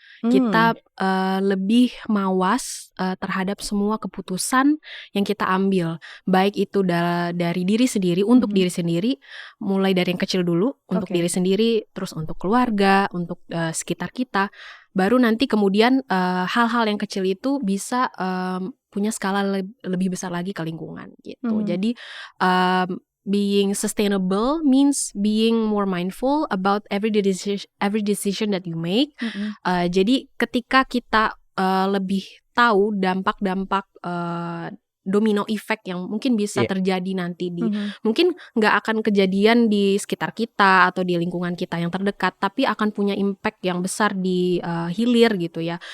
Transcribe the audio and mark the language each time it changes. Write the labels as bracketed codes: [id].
[id] Kita lebih mawas terhadap semua keputusan yang kita ambil, baik itu dari diri sendiri, untuk diri sendiri, mulai dari yang kecil dulu, untuk Oke. diri sendiri, terus untuk keluarga, untuk sekitar kita. Baru nanti kemudian hal-hal yang kecil itu bisa punya skala lebih besar lagi ke lingkungan gitu. [en] Jadi being sustainable means being more mindful about every decision that you make. [id] Jadi ketika kita lebih tahu dampak-dampak domino effect yang mungkin bisa terjadi nanti di mungkin nggak akan kejadian di sekitar kita atau di lingkungan kita yang terdekat, tapi akan punya impact yang besar di hilir gitu ya.